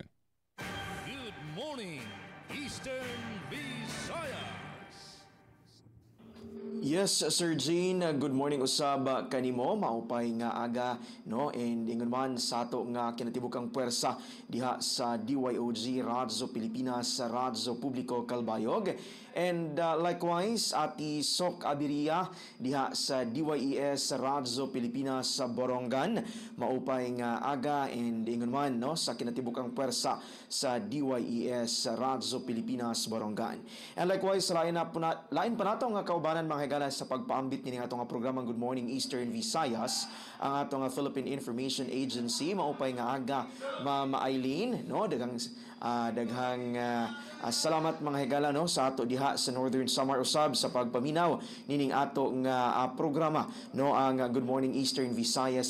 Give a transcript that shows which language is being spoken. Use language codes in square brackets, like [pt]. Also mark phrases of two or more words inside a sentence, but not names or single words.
[en] Good morning, Eastern Visayas. [ceb] Yes, Sir Gene, [en] good morning [ceb] usab kanimo, [war] maupay nga aga, [ceb] no? And ingon man sa ato nga kinatibukang puwersa diha sa DYOG Radyo Pilipinas, Radyo Publiko Calbayog. [en] And likewise, [ceb] ati Sok Abiria diha sa DYES Radyo Pilipinas sa Borongan, [war] maupay nga aga [ceb] and ingon man, no, sa kinatibukang puwersa sa DYES Radyo Pilipinas Borongan. [en] And likewise, [ceb] lain pa nato nga kaubanan mga higala sa pagpaambit ni atong programang Good Morning Eastern Visayas, ang atong Philippine Information Agency, [war] maupay nga aga [ceb] Ma'am Eileen, no, daghang salamat mga higala, no, sa ato diha sa Northern Samar usab sa pagpaminaw nining ato nga programa, no, ang Good Morning Eastern Visayas.